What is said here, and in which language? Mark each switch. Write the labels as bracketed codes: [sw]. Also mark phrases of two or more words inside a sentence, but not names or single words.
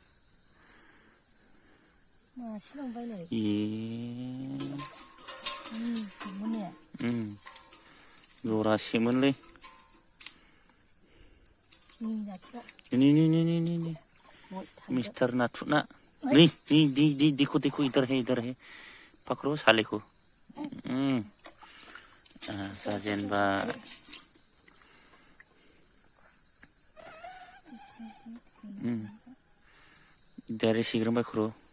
[brx] जरासेमोनलै नि मिस्टार नाथुर [hi] ना नहीं देखो इधर है पकड़ो साले को [brx] जाजेनबाय डाइरेक्ट सिग्रोमबाय खर'